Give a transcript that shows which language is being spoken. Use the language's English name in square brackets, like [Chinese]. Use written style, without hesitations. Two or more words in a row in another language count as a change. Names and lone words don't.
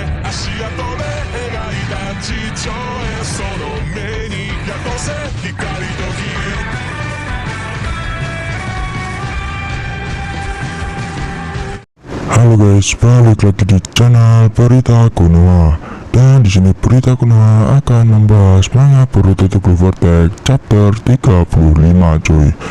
[Japanese] 足跡で描いた地上絵、その目に宿せ光と火。 [Indonesian] Halo guys, balik lagi di channel Berita Konoha. Dan di sini Berita Konoha akan membahas manga Boruto The Blue Vortex chapter 35 cuy.